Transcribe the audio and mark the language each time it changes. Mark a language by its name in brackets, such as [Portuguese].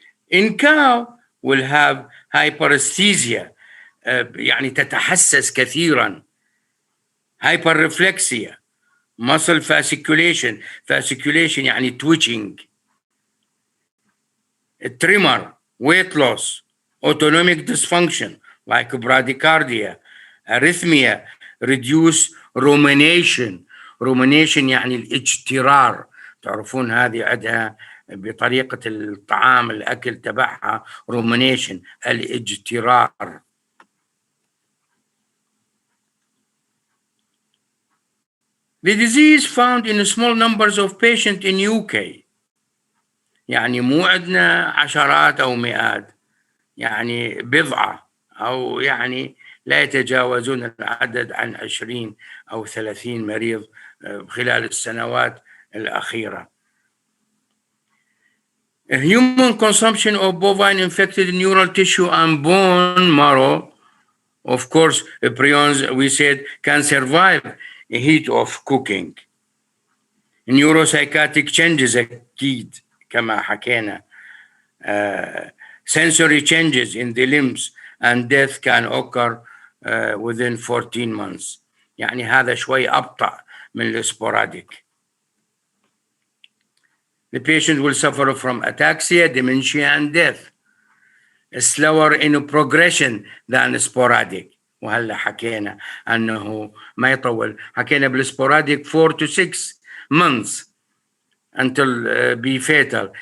[English] In cow will have hyperesthesia [Arabic] يعني تتحسس كثيرا، [English] hyperreflexia, muscle fasciculation يعني twitching, tremor, weight loss, autonomic dysfunction like bradycardia, arrhythmia, reduce rumination [Arabic] يعني الاجترار. تعرفون هذه عندها بطريقة الطعام الأكل تبعها rumination الاجترار. [English] The disease found in small numbers of patients in UK، [Arabic] يعني مو عندنا عشرات أو مئات، يعني بضعة أو يعني لا يتجاوزون العدد عن 20 أو 30 مريض خلال السنوات الأخيرة. [English] Human consumption of bovine infected neural tissue and bone marrow, of course, prions, we said, can survive the heat of cooking. Neuropsychotic changes [Arabic] أكيد كما حكينا. [English] Sensory changes in the limbs and death can occur within 14 months. [Arabic] يعني هذا شوي أبطأ من الsporadic. [English] The patient will suffer from ataxia, dementia, and death. Slower in progression than sporadic. [Arabic] وهلا حكينا أنه ما يطول. حكينا [English] بالsporadic 4 to 6 months until be fatal.